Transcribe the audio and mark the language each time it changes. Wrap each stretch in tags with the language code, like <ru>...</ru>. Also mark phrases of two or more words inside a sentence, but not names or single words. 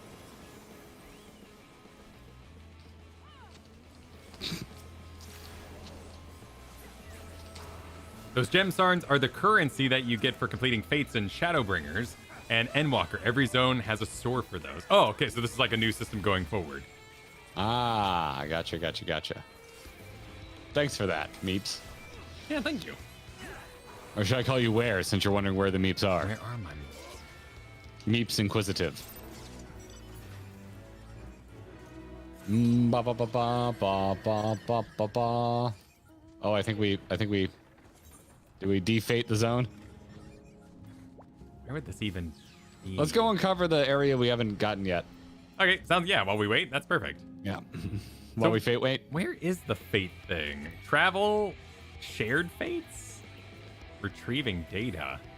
<en>Those gem sarns are the currency that you get for completing Fates and Shadowbringers and Endwalker. Every zone has a store for those. Oh, okay, so this is like a new system going forward. Ah, gotcha. Thanks for that, Meeps. Yeah, thank you. Or should I call you Where, since you're wondering where the Meeps are? Where are my Meeps Inquisitive. Ba ba ba ba ba ba ba ba ba. Oh, I think we did we defate the zone? Where would this even be? Let's go uncover the area we haven't gotten yet. Okay, sounds, yeah, while we wait, that's perfect. Yeah. While we fate wait. Where is the fate thing? Travel, shared fates, retrieving data.</en>